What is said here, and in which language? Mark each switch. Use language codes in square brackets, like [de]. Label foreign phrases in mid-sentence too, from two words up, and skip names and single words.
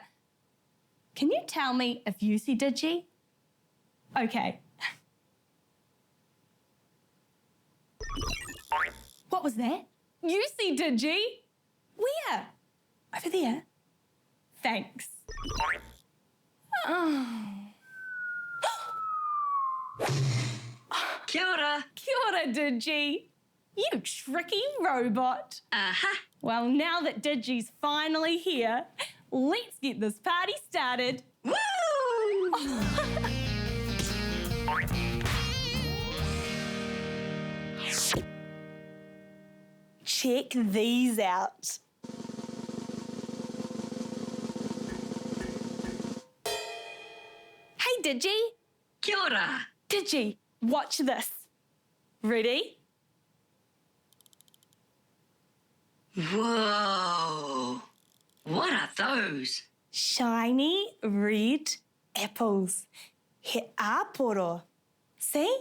[en] Can you tell me if you see Digi? Okay. What was that? You see Digi? Where? Over there. Thanks. Oh. [mi] Kia ora. Kia ora, [en] Digi. You tricky robot. Well, now that Digi's finally here, let's get this party started. Woo! Check these out. Hey, Digi. [mi] Kia ora. [en] Digi, watch this. Ready? Whoa! What are those? Shiny red apples. [mi] He aporo. See?